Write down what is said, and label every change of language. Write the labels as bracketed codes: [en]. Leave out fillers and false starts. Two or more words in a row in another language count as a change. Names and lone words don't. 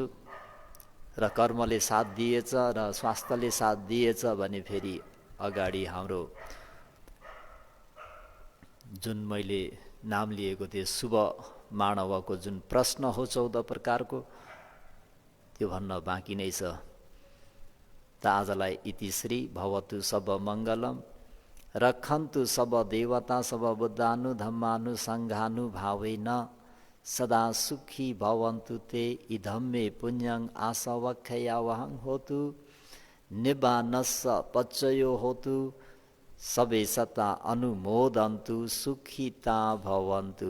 [ne] र कर्मले साथ दिएछ र स्वास्थ्यले साथ दिएछ भने फेरि अगाडि हाम्रो जुन मैले नाम लिएको थिएँ शुभ मानवको जुन प्रश्न हो 14 प्रकारको, त्यो भन्न बाँकी नै छ। त आजलाई [sa] इति श्री [pi] भवतु सब मङ्गलम रक्षन्तु सब देवता सब बुद्धानु धम्मानु सङ्घानु भावेन सदा सुखी भवन्तु ते इदम्मे पुण्यं आसवक्षयावहं होतु निब्बानस्स पच्चयो होतु सबे सता अनुमोदन्तु सुखिता भवन्तु।